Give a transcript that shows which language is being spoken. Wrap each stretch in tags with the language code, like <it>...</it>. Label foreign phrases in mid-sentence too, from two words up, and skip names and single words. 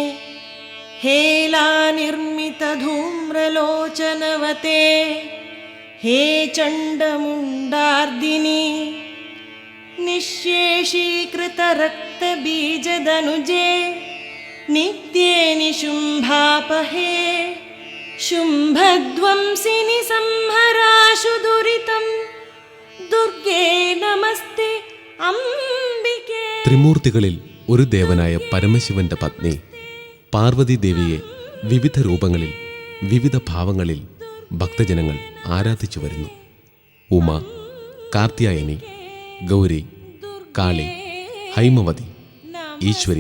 <sa>हेलानिर्मितधूम्रलोचनवते हे चण्डमुण्डार्दिनि निःशेषीकृतरक्तबीजदनुजे नित्ये निशुम्भापहे शुम्भध्वंसिनि संहराशु दुरितं दुर्गे नमस्ते अम्बिके.</sa> <ml>ത്രിമൂർത്തികളിൽ ഒരു ദേവനായ പരമശിവന്റെ പത്നി പാർവതി ദേവിയെ വിവിധ രൂപങ്ങളിൽ വിവിധ ഭാവങ്ങളിൽ ഭക്തജനങ്ങൾ ആരാധിച്ചു വരുന്നു. ഉമ, കാർത്യായനി, ഗൗരി, കാളി, ഹൈമവതി, ഈശ്വരി,</ml>